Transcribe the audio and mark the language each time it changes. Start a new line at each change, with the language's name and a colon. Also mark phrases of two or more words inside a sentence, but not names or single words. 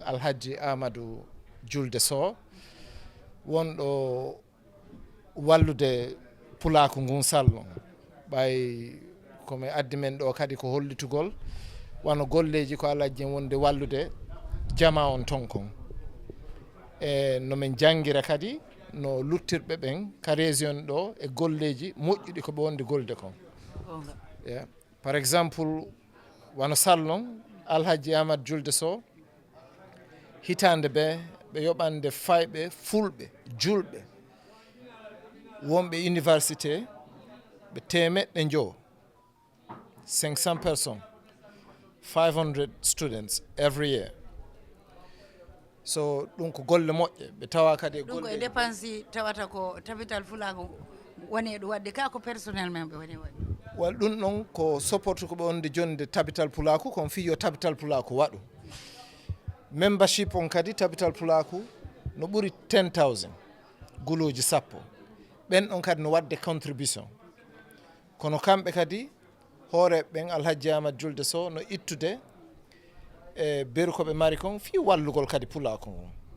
Fula: alhaji amadou julde sow wonɗo wallude pulaku ngun sallum ɓay komi addi men ɗo kadi ko hollitugol wano golleji ko alhaji en wonde wallude jama on ton kon e nomin jangira kadi no luttirɓe ɓen ka région ɗo e golleji moƴƴuɗi ko ɓe wonde golde kon yeah.
French: Par exemple
Fula: wano sallon alhaji amadou julde sow hitande ɓe yoɓande fayɓe fulɓe julɓe wonɓe université ɓe temeɗɗe joo 500 personnes 500
English: students every year.
Fula: So ɗum ko golle moƴƴe ɓe tawa kadi ɗum koye dépense tawata ko tabital fulago woni e ɗum wadde ka ko personnel men ɓe woni waɗi wal ɗum ɗon ko support ko ɓe wonde jonde tabital pulaku kon fi yo tabital pulaku waɗu membership on kadi tabital pulaku no ɓuri 10,000 guluji sappo ɓen ɗon kadi no wadde contribution kono kamɓe kadi hoore ɓen alhaji amadou julde sow no ittude e beru koɓe mari kon fi wallugol kadi pulaku ngon